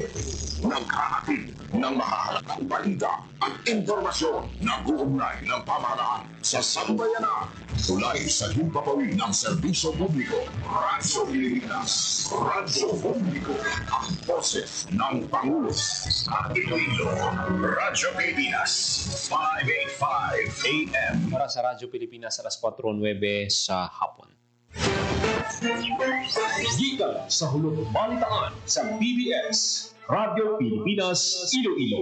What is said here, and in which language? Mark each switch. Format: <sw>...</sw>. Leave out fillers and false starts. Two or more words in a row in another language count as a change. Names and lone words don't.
<tl>Naghahatid ng mahahalagang balita at impormasyon na uugnay ng pamahalaan sa sambayanan. Tulay sa himpapawid ng serbisyo publiko. Radyo Pilipinas. Radyo Publiko. Ang boses ng Pangulo. At Iloilo. Radyo Pilipinas. 585 AM. Para sa Radyo Pilipinas, alas 4:09 sa hapon.</tl> <hil>Gikan sa hulog balitaan sa PBS, Radyo Pilipinas, Iloilo.</hil>